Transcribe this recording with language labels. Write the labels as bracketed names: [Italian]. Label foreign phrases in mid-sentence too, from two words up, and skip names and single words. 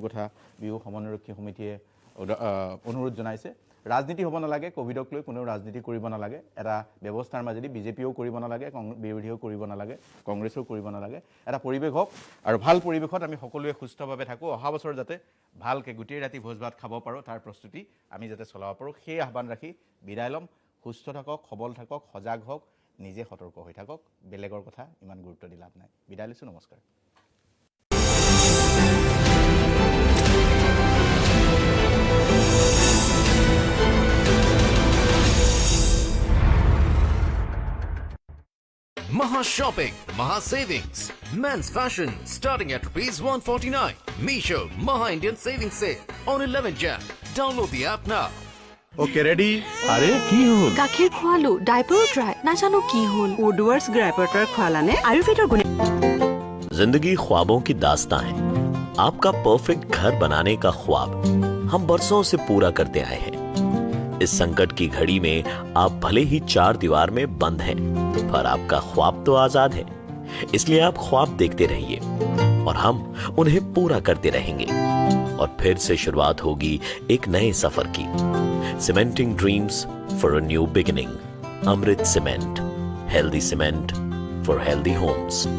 [Assamese] কথা বিহু সমন্বয়ৰক্ষী সমিতিয়ে অনুৰোধ জনাইছে ৰাজনীতি হ'ব নালাগে কোভিডক লৈ কোনো ৰাজনীতি কৰিব নালাগে এটা ব্যৱস্থাৰ মাজেদি বিজেপিও কৰিব নালাগে বিৰোধীও কৰিব নালাগে কংগ্ৰেছেও কৰিব নালাগে এটা পৰিৱেশ হওক আৰু ভাল পৰিৱেশত আমি সকলোৱে সুস্থভাৱে থাকোঁ অহা বছৰ যাতে ভালকৈ গোটেই ৰাতি ভোজ ভাত খাব পাৰোঁ তাৰ প্ৰস্তুতি আমি যাতে চলাব পাৰোঁ সেই আহ্বান ৰাখি বিদায় ল'ম সুস্থ থাকক সবল থাকক সজাগ হওক নিজে সতৰ্ক হৈ থাকক বেলেগৰ কথা ইমান গুৰুত্ব দি লাভ নাই বিদায় লৈছোঁ নমস্কাৰ [English] Maha Shopping, Maha Savings, Men's Fashion starting at ₹149. Misho, Maha Indian Savings Sale on 11 Jan. Download the app now. Okay, ready? [Assamese] আরে কি হল গাখীৰ খোৱালো [English] diaper dry [Assamese] নাজানো কি হল ওডৱাৰ্ছ গ্ৰাইপাৰটাৰ খোৱালানে আয়ুৰ্বেদৰ গুণ [Hindi] जिंदगी ख्वाबों की दास्तां है आपका परफेक्ट घर बनाने का ख्वाब हम बरसों से पूरा करते आए हैं इस संकट की घड़ी में आप भले ही 4 दीवार में बंद हैं पर आपका ख्वाब तो आजाद है इसलिए आप ख्वाब देखते रहिए और हम उन्हें पूरा करते रहेंगे और फिर से शुरुआत होगी एक नए सफर की [English] cementing dreams for a new beginning Amrit Cement healthy cement for healthy homes